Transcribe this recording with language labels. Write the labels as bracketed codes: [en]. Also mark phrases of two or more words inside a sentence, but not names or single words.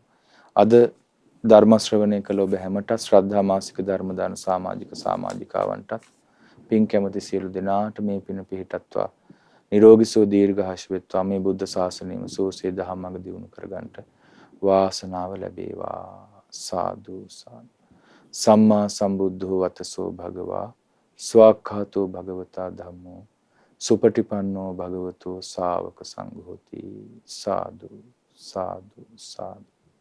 [si] අද ධර්ම ශ්‍රවණය කළ ඔබ හැමට ශ්‍රද්ධා මාසික ධර්ම දාන සමාජික සමාජිකාවන්ට පින් කැමති සියලු දෙනාට මේ පින පිහිටත්වා නිරෝගී සුව දීර්ඝාෂ වෙත්වා, මේ බුද්ධ ශාසනයම සෝසේ දහමඟ දියුණු කරගන්නට වාසනාව ලැබේවා. සාදු සාදු. [pi] සම්මා සම්බුද්ධෝ වතසෝ භගවා ස්වාක්ඛාතෝ භගවතා ධම්මෝ සුපටිපන්නෝ භගවතෝ ශා วก සංඝෝති. [si] සාදු සාදු සාදු.